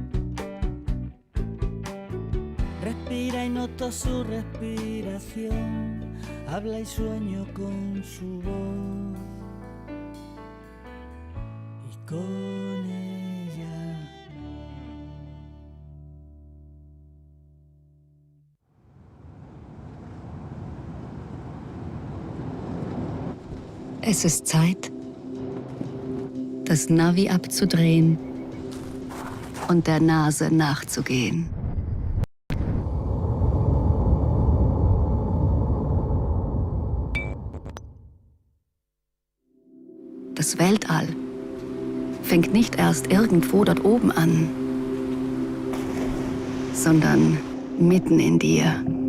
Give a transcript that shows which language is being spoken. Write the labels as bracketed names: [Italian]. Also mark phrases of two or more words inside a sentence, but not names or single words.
[Spanish] Respira y noto su respiración, habla y sueño con su voz y con ella. [German] Es ist Zeit, das Navi abzudrehen und der Nase nachzugehen. Das Weltall fängt nicht erst irgendwo dort oben an, sondern mitten in dir.